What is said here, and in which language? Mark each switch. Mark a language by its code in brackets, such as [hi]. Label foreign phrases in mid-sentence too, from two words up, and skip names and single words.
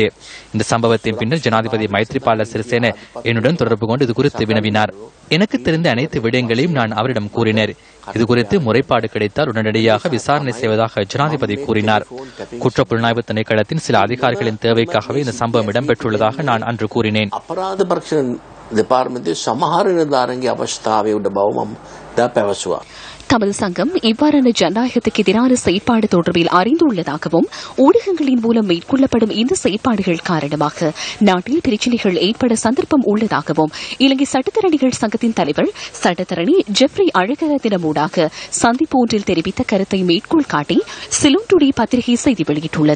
[ta] இந்த சம்பவத்தின் பின்னர் ஜனாதிபதி மைத்ரிபால சிறிசேன என்னுடன் தொடர்பு கொண்டு இது குறித்து வினவினார். எனக்கு தெரிந்த அனைத்து விடயங்களையும் நான் அவரிடம் கூறினேன். இதுகுறித்து முறைப்பாடு கிடைத்தால் உடனடியாக விசாரணை செய்வதாக ஜனாதிபதி கூறினார். குற்ற புலனாய்வு திணைக்களத்தின் சில அதிகாரிகளின் தேவைக்காகவே இந்த சம்பவம் இடம்பெற்றுள்ளதாக நான் அன்று கூறினேன். [si] දෙපාර්තමේන්තුවේ සමහර නිලධාරීන්ගේ අවශ්‍යතාවය උඩ බව මම පැවසුවා. [ta] தமது சங்கம் இவ்வாறான ஜனநாயகத்துக்கு எதிரான செயற்பாடு தொடர்பில் அறிந்துள்ளதாகவும் ஊடகங்களின் மூலம் மேற்கொள்ளப்படும் இந்த செயற்பாடுகள் காரணமாக நாட்டில் பிரச்சினைகள் ஏற்பட சந்தர்ப்பம் உள்ளதாகவும் இலங்கை சட்டத்தரணிகள் சங்கத்தின் தலைவர் சட்டத்தரணி ஜெப்ரி அழகரத்தினமூடாக சந்திப்பு ஒன்றில் தெரிவித்த கருத்தை மேற்கோள் காட்டி சிலோன் டுடே பத்திரிகை செய்தி வெளியிட்டுள்ளது.